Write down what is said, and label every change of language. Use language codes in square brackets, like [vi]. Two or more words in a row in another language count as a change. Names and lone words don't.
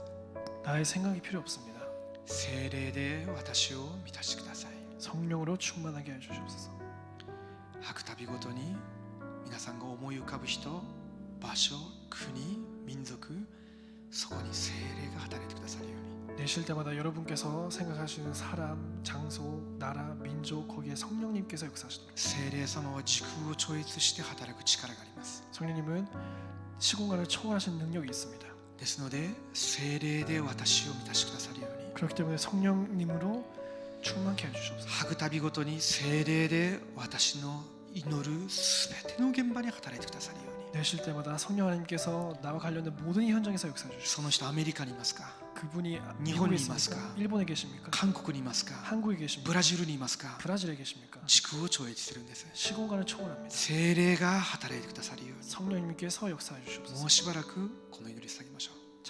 [ko] 나의 생각이 필요 없습니다. [ja] 聖霊で私を満たしてください。 [ko] 성령으로 충만하게 해 주시옵소서. [ja] 吐くたびごとに皆さんが思い浮かぶ人、場所、国、民族、そこに聖霊が働いてくださるように。 [ko] 내쉴 때마다 여러분께서 생각하시는 사람, 장소, 나라, 민족 거기에 성령님께서 역사하시도록. [ja] 聖霊様は時空を超越して働く力があります。 [ko] 성령님은 시공간을 초월하시는 능력이 있습니다. [ja] ですので聖霊で私を満たしてくださるように、 [ko] 그렇기 때문에 성령님으로 충만케 해 주시옵소서. [ja] 吐くたびごとに聖霊で私の祈るすべての現場に働いてくださるように。 [ko] 내쉴 때마다 성령 하나님께서 나와 관련된 모든 현장에서 역사해 주시옵소서. [ja] その人アメリカにいますか、 [ko] 그분이 일본에 미국에 있습니까? 있습니까? 일본에 계십니까? [ja] 韓国にいますか、 [ko] 한국에 계십니까? [ja] ブラジルにいますか。 [ko] 브라질에 계십니까? [ja] 時空を超越してるんです。 [ko] 시공간을 초월합니다. [ja] 聖霊が働いてくださるように、 [ko] 성령님께서 역사해 주시옵소서. [ja] もうしばらくこの祈り下げましょう。